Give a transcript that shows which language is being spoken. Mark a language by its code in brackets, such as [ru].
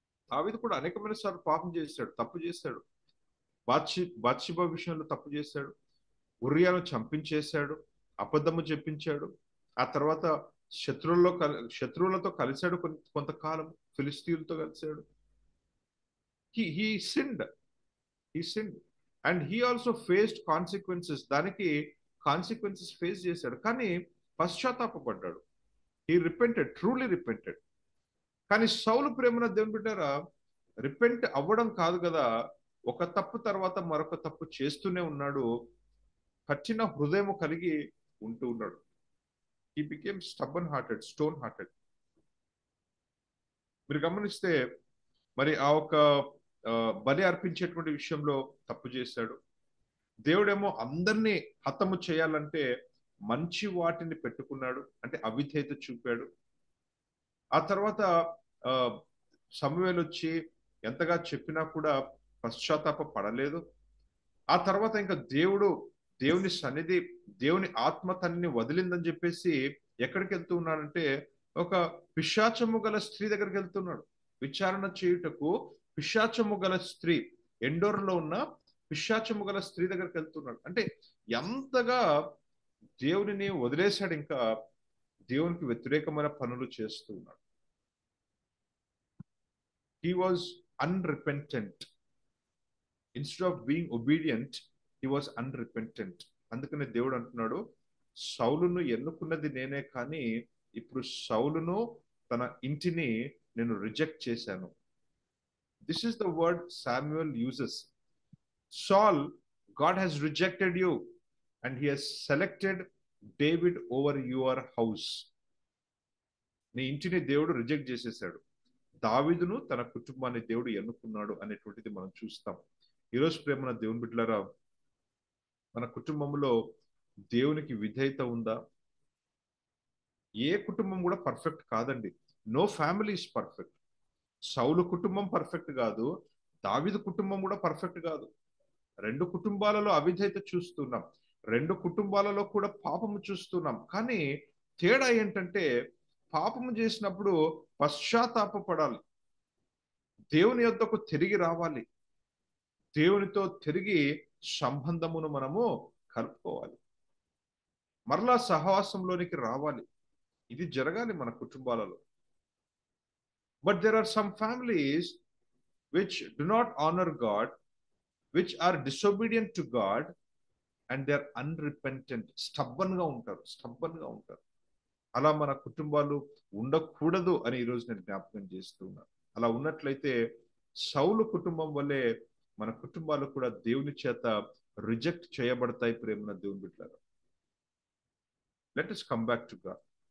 [te] దావీదు కూడా అనేకమైన సార్లు పాపం చేశాడు, తప్పు చేశాడు. బాత్షెబా విషయంలో తప్పు చేశాడు, ఉరియాను చంపించేశాడు, అబద్ధము చెప్పించాడు. ఆ తర్వాత శత్రువులతో కలిశాడు, కొంతకాలం ఫిలిస్తీన్లతో కలిశాడు. [en] he sinned and he also faced consequences. [te] దానికి కాన్సిక్వెన్సెస్ ఫేస్ చేశాడు, కానీ పశ్చాత్తాపడ్డాడు. [en] he repented, truly repented. [te] కానీ సౌలు ప్రేమన దేవుని బిడ్డారా, రిపెంట్ అవ్వడం కాదు కదా, ఒక తప్పు తర్వాత మరొక తప్పు చేస్తూనే ఉన్నాడు. కఠిన హృదయం కలిగి ఉంటూ ఉన్నాడు. [en] he became stubborn hearted, stone hearted. [te] మీరు గమనిస్తే ఆ ఒక బలి అర్పించేటువంటి విషయంలో తప్పు చేశాడు. దేవుడేమో అందరినీ హతము చేయాలంటే మంచి వాటిని పెట్టుకున్నాడు, అంటే అవిధేయత చూపాడు. ఆ తర్వాత సమూయేలు వచ్చి ఎంతగా చెప్పినా కూడా పశ్చాత్తాప పడలేదు. ఆ తర్వాత ఇంకా దేవుని సన్నిధి, దేవుని ఆత్మ తనని వదిలిందని చెప్పేసి ఎక్కడికి వెళ్తూ ఉన్నాడంటే, ఒక పిశాచము గల స్త్రీ దగ్గరికి వెళ్తున్నాడు. విచారణ చేయుటకు పిశాచము గల స్త్రీ, ఎండోర్లో ఉన్న పిశాచము గల స్త్రీ దగ్గరికి వెళ్తున్నాడు. అంటే ఎంతగా దేవునిని వదిలేశాడు, ఇంకా దేవునికి వ్యతిరేకమైన పనులు చేస్తూ ఉన్నాడు. [en] He was unrepentant. Instead of being obedient, he was unrepentant. [te] అందుకనే దేవుడు అంటున్నాడు, సౌలును ఎన్నుకున్నది నేనే, కానీ ఇప్పుడు సౌలును తన ఇంటిని నేను రిజెక్ట్ చేశాను. [en] This is the word Samuel uses. Saul, God has rejected you and he has selected David over your house. [te] నీ ఇంటిని దేవుడు రిజెక్ట్ చేసేసాడు, దావీదును తన కుటుంబాన్ని దేవుడు ఎన్నుకున్నాడు అనేటువంటిది మనం చూస్తాం. ఈరోజు ప్రేమన దేవుని బిడ్డలారా, మన కుటుంబంలో దేవునికి విధేయత ఉందా? ఏ కుటుంబం కూడా పర్ఫెక్ట్ కాదండి. [en] No family is perfect. [te] సౌలు కుటుంబం పర్ఫెక్ట్ కాదు, దావీదు కుటుంబం కూడా పర్ఫెక్ట్ కాదు. రెండు కుటుంబాలలో అవిధేయత చూస్తున్నాం, రెండు కుటుంబాలలో కూడా పాపము చూస్తున్నాం. కానీ తేడా ఏంటంటే, పాపము చేసినప్పుడు పశ్చాత్తాపపడాలి, దేవుని యొద్దకు తిరిగి రావాలి, దేవునితో తిరిగి సంబంధమును మనము కలుపుకోవాలి, మరలా సహవాసంలోనికి రావాలి. ఇది జరగాలి మన కుటుంబాలలో. [en] But there are some families which do not honor God, which are disobedient to God, and they are unrepentant. [te] Stubborn గా ఉంటారు. అలా మన కుటుంబాలు ఉండకూడదు అని ఈరోజు నేను జ్ఞాపకం చేస్తున్నాను. అలా ఉన్నట్లయితే సౌలు కుటుంబం వల్లే మన కుటుంబాలు కూడా దేవుని చేత రిజెక్ట్ చేయబడతాయి. ప్రేమన దేవుని బిడ్డలారా, [en] Let us come back to God.